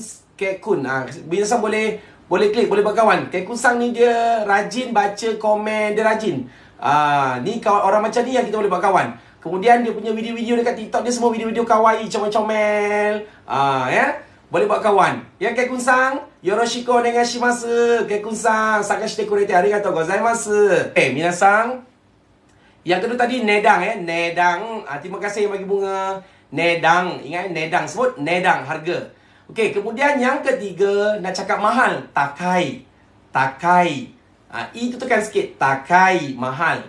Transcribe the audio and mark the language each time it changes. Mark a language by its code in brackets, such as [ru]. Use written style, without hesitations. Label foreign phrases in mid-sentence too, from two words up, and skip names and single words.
[ms] Minasang boleh klik, boleh berkawan. Kekunsang ni dia rajin baca komen, dia rajin. Ni kawan orang macam ni yang kita boleh buat kawan. Kemudian dia punya video-video dekat TikTok dia semua video-video kawaii, comel-comel. Ya. Boleh buat kawan. Ya Kekunsang, [ja] よろしくお願いします. Kekunsang, さかしてくれてありがとうございます. [ms] Minasang. Yang kedua tadi nedang Nedang. Terima kasih yang bagi bunga. Nedang. Ingat nedang, sebut nedang harga. Okey, kemudian yang ketiga nak cakap mahal, takai. Itu tekan sikit. Takai, mahal.